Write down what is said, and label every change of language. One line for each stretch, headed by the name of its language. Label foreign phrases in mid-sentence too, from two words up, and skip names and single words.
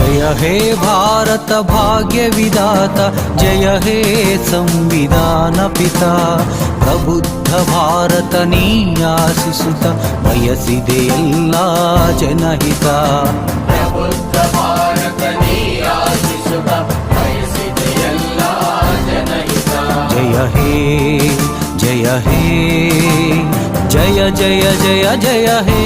Hindi: हे भारत भाग्य विधाता, जय हे संविधान पिता.
Kannada: ಪ್ರಬುದ್ಧ ಭಾರತ ನೀ ಆಶಿಸುತ್ತ ಬಯಸಿದೆ ಎಲ್ಲ ಜನಹಿತ. ಪ್ರಬುದ್ಧ ಭಾರತ ನೀ ಆಶಿಸುತ್ತ ಬಯಸಿದೆ ಎಲ್ಲ ಜನಹಿತ. ಜಯ ಹೇ ಜಯ ಹೇ ಜಯ ಜಯ ಜಯ ಜಯ ಹೇ